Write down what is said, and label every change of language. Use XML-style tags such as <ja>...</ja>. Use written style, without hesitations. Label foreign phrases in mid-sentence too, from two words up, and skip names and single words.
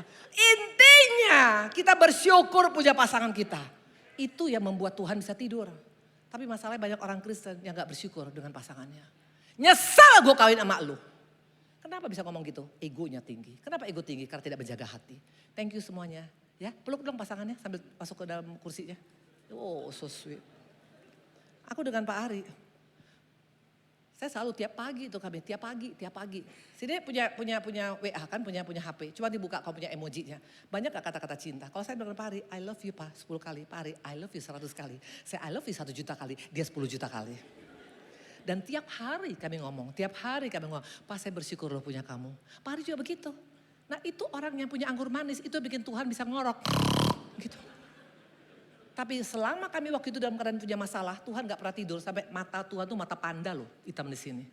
<id>Intinya kita bersyukur punya pasangan kita. Itu yang membuat Tuhan bisa tidur. Tapi masalahnya banyak orang Kristen yang gak bersyukur dengan pasangannya. Nyesal gue kawin sama lu. Kenapa bisa ngomong gitu? Egonya tinggi. Kenapa ego tinggi? Karena tidak menjaga hati.</id> <en>Thank you</en> <id>semuanya. Ya, peluk dong pasangannya sambil masuk ke dalam kursinya.</id> <en>Oh, so sweet.</en> <id>Aku dengan Pak Ari. Saya selalu tiap pagi tuh kami, tiap pagi. Sini punya WA kan, punya HP. Cuma dibuka kalau punya emojinya. Banyak gak kata-kata cinta. Kalau saya bilang Pak Ari,</id> <en>I love you</en> <id>Pak 10 kali. Pak Ari,</id> <en>I love you</en> <id>100 kali. Saya</id> <en>I love you</en> <id>1 juta kali, dia 10 juta kali. Dan tiap hari kami ngomong, Pak saya bersyukur loh punya kamu. Pak Ari juga begitu. Nah itu orang yang punya anggur manis, itu bikin Tuhan bisa ngorok. Gitu. Tapi selama kami waktu itu dalam keadaan punya masalah, Tuhan gak pernah tidur sampai mata Tuhan tuh mata panda loh, hitam di sini.</id>